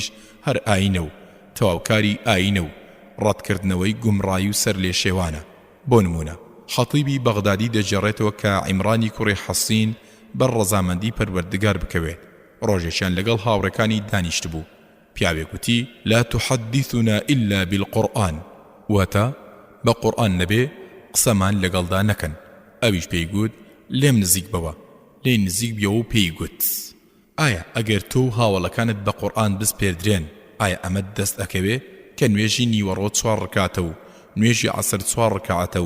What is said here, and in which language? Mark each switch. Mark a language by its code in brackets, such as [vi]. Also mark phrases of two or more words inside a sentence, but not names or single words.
[ckb] هەر ئاینە و تەواوکاری ئاینە و ڕەتکردنەوەی گومڕایی و سەر لێ شێوانە بۆ نمونە خەتیبی بەغدادی دەجێڕێتەوە کە عیمرانی کوڕی حەسین بەر ڕەزامەندی پەروەردگار بکەوێت ڕۆژێکیان لەگەڵ هاوڕەکانی دانیشت بوو پیاوێک وتی [ar] لا تحدثنا إلا بالقرآن [ckb] واتە بە قورئان نەبێ قسەمان لەگەڵدا نەکەن ئەویش پێی گوت لێم نزیک بەوە لێ نزیک بیەوە و پێی گوت ئایا ئەگەر تۆ و هاوڵەکانت بە قورئان بسپێردرێن ئایا ئەمەت دەست ئەکەوێ کە نوێژی نیوەڕۆ 4 ڕکاتە و نوێژی عەسر 4 ڕکعاتە و